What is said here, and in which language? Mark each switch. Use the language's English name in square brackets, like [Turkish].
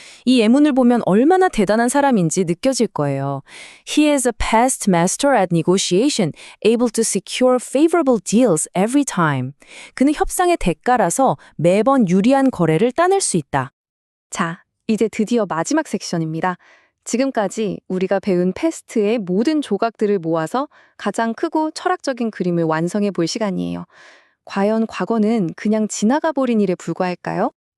[Korean] 이 예문을 보면 얼마나 대단한 사람인지 느껴질 거예요. [English] He is a past master at negotiation, able to secure favorable deals every time. [Korean] 그는 협상의 대가라서 매번 유리한 거래를 따낼 수 있다. 자, 이제 드디어 마지막 섹션입니다. 지금까지 우리가 배운 패스트의 모든 조각들을 모아서 가장 크고 철학적인 그림을 완성해 볼 시간이에요. 과연 과거는 그냥 지나가 버린 일에 불과할까요?